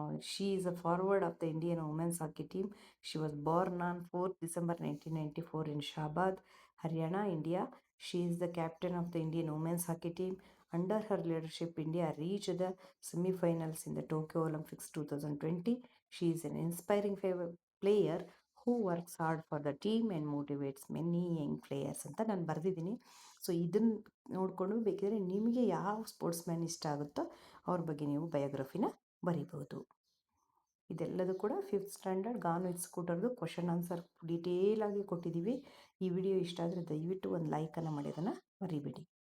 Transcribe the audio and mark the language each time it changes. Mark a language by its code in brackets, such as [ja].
[en] She is a forward of the Indian women's hockey team. She was born on 4th December 1994 in Shahabad, Haryana, India. She is the captain of the Indian women's hockey team. Under her leadership, India reach the semifinals in the Tokyo Olympics 2020. She is an inspiring player who works hard for the team and motivates many young players [kn] ಅಂತ ನಾನು ಬರೆದಿದ್ದೀನಿ. So ಇದನ್ನು ನೋಡಿಕೊಂಡು ಬೇಕಿದ್ರೆ ನಿಮಗೆ ಯಾವ sports man ಇಷ್ಟ ಆಗುತ್ತೋ ಅವ್ರ ಬಗ್ಗೆ ನೀವು ಬಯೋಗ್ರಫಿನ ಬರಿಬೋದು. ಇದೆಲ್ಲದೂ ಕೂಡ 5th Standard gone with ಸ್ಕೂಟರ್ದು question answer ಡೀಟೇಲಾಗಿ ಕೊಟ್ಟಿದ್ದೀವಿ. ಈ ವಿಡಿಯೋ ಇಷ್ಟ ಆದರೆ ದಯವಿಟ್ಟು ಒಂದು ಲೈಕನ್ನು ಮಾಡಿ ಅದನ್ನು ಮರಿಬೇಡಿ.